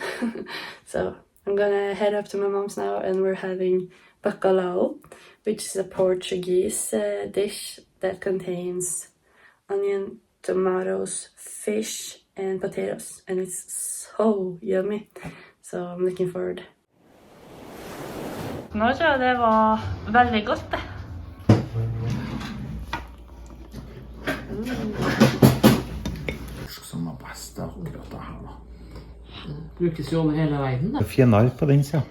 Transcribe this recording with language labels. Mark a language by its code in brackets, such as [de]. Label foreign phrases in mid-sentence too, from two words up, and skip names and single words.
[en] So I'm gonna head up to my mom's now and we're having bacalhau, which is a Portuguese dish that contains onion, tomatoes, fish and potatoes, and it's so yummy. So I'm looking forward. [no] Nå tror jeg det var veldig godt det. Som er best akkurat det her da. Brukes jo over hele verden da. Fjennar på den siden.